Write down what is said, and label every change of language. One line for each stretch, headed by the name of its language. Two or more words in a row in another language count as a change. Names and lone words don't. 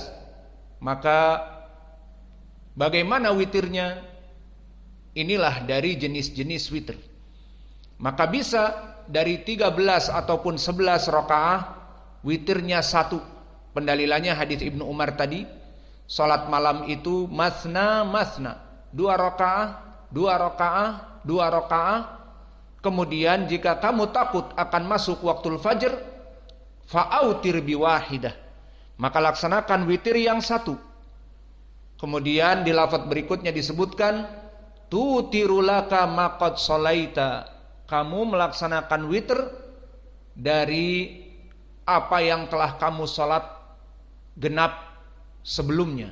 Indonesian: Maka bagaimana witirnya? Inilah dari jenis-jenis witr. Maka bisa dari 13 ataupun 11 rakaah, witirnya 1. Pendalilannya hadis Ibnu Umar tadi, salat malam itu
Arabic: مثنى مثنى,
Indonesian: 2 rakaah, 2 rakaah, 2 rakaah. Kemudian jika kamu takut akan masuk
Arabic: وقت الفجر فأوتر بواحدة,
Indonesian: maka laksanakan witir yang 1. Kemudian di lafaz berikutnya disebutkan
Arabic: توتر لك ما قد صليت,
Indonesian: kamu melaksanakan witir dari apa yang telah kamu sholat genap sebelumnya.